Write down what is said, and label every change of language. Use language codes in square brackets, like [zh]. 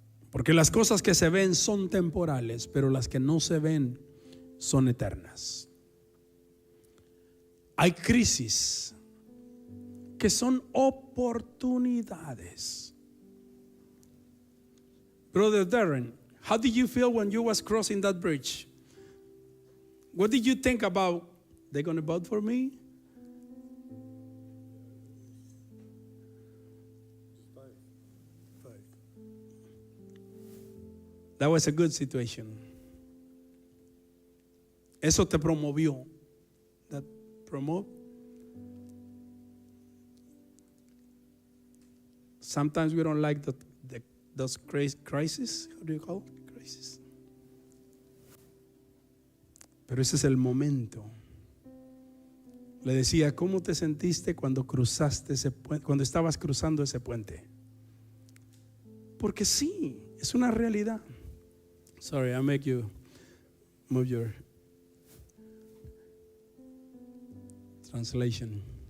[es] Porque las cosas que se ven son temporales, pero las que no se ven son eternas. Hay crisis que son oportunidades. [en] Brother Darren, how did you feel when you was crossing that bridge? What did you think about? They're going to vote for me? That was a good situation. [es] Eso te promovió. [en] That promote. Sometimes we don't like those crises. How do you call it? Crisis. [es] Pero ese es el momento. Le decía, ¿cómo te sentiste cuando cruzaste ese puente, cuando estabas cruzando ese puente? Porque sí, es una realidad. [en] Sorry, I make you move your translation.